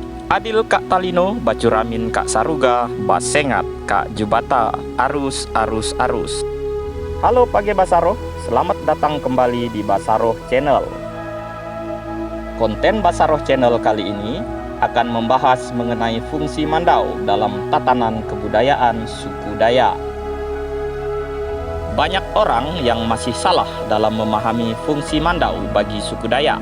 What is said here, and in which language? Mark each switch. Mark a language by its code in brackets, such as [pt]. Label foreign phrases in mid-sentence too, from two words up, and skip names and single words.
[knx] Adil Kak Talino, Bacuramin Kak Saruga, Basengat Kak Jubata, arus arus arus. [id] Halo Page Basaroh, selamat datang kembali di Basaroh Channel. Konten Basaroh Channel kali ini akan membahas mengenai fungsi mandau dalam tatanan kebudayaan suku Dayak. Banyak orang yang masih salah dalam memahami fungsi mandau bagi suku Dayak.